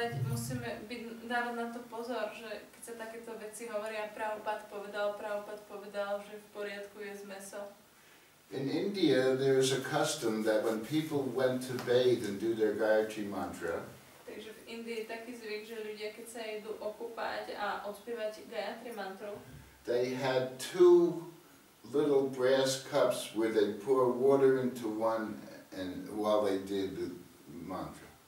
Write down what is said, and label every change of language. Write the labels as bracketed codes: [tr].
[sk] musíme dávať na to pozor, že keď sa takéto veci hovoria, Prabhupada povedal, že v poriadku je meso. [en] In India, there is a custom that when people went to bathe and do their Gayatri mantra, [sk] takže v Indii je taký zvyk, že ľudia, keď sa idú okúpať a odspievať Gayatri mantru, [en] they had two little brass cups where they pour water into one and while they did the mantra.